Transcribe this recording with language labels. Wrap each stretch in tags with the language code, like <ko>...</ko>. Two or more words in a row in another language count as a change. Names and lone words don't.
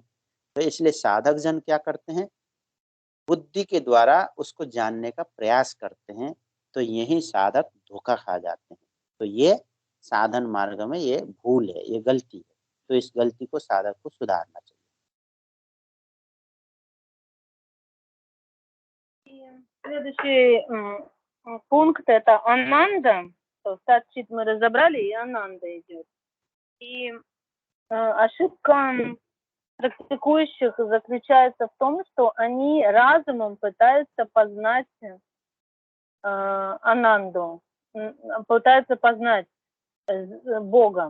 <hi>तो इसलिए साधक जन क्या करते हैं? बुद्धि के द्वारा उसको जानने का प्रयास करते हैं। तो यही साधक धोखा खा जाते हैं। तो ये साधन मार्ग में ये भूल है, ये गलती है। तो इस गलती को साधक को सुधारना चाहिए।</hi> <ru>Следующий пункт — это ананда. То сад-чит мы разобрали, и ананда идет. И ошибка практикующих заключается в том, что они разумом пытаются познать ананду, пытаются познать Бога.</ru>